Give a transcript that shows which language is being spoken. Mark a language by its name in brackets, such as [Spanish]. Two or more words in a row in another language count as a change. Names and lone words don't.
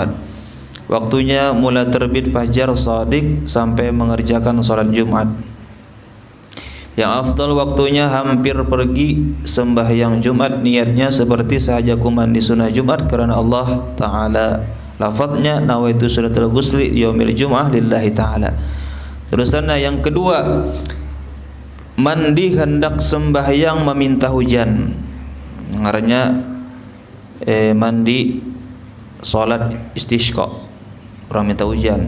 [Indonesian] Waktunya mulai terbit fajar shadiq sampai mengerjakan salat Jumat. Yang afdal waktunya hampir pergi sembahyang Jumat, niatnya seperti sahaja ku mandi sunnah Jumat karena Allah Ta'ala. Lafadznya [Arabic] نويت صلاة الغسل يوم الجمعة لله تعالى. [Indonesian] Terusannya yang kedua, mandi hendak sembahyang meminta hujan. Ngarannya mandi salat istisqa, orang minta hujan.